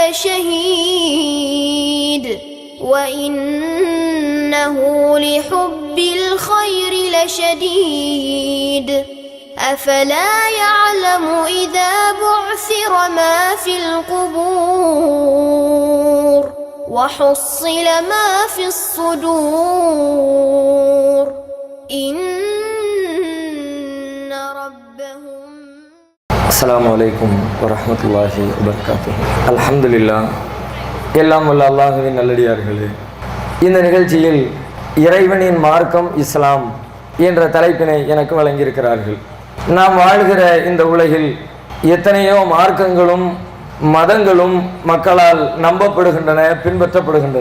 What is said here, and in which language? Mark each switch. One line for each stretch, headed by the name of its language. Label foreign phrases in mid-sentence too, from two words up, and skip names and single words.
Arabic: لشهيد وإنه لحب الخير لشديد أفلا يعلم إذا بعثر ما في القبور وحصل ما في الصدور إن ربهم. السلام عليكم ورحمة الله وبركاته. الحمد لله.
Tamil: எல்லாம் வல்ல அல்லாஹ்வின் நல்லடியார்களே, இந்த நிகழ்ச்சியில் இறைவனின் மார்க்கம் இஸ்லாம் என்ற தலைப்பினை எனக்கு வழங்கியிருக்கிறார்கள். நாம் வாழ்கிற இந்த உலகில் எத்தனையோ மார்க்கங்களும் மதங்களும் மக்களால் நம்பப்படுகின்றன, பின்பற்றப்படுகின்றன.